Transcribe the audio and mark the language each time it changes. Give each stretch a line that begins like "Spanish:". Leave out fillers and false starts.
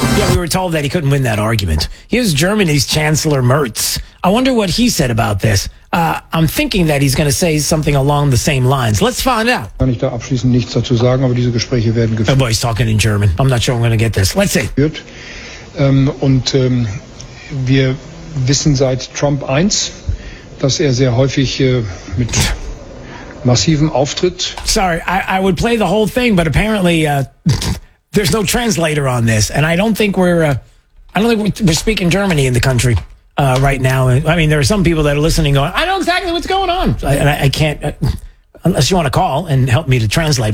English: We were told that he couldn't win that argument. Here's Germany's Chancellor Merz. I wonder what he said about this. I'm thinking that he's going to say something along the same lines. Let's find out.
German: Kann ich da abschließend nichts dazu sagen, aber diese Gespräche werden geführt.
English: Oh boy, he's talking in German. I'm not sure I'm going to get this. Let's see.
German: Und wir wissen seit Trump 1, dass er sehr häufig mit massivem Auftritt.
English: Sorry, I would play the whole thing, but apparently there's no translator on this, and I don't think we're speaking Germany in the country. Right now, I mean, there are some people that are listening going, I know exactly what's going on. I can't, unless you want to call and help me to translate.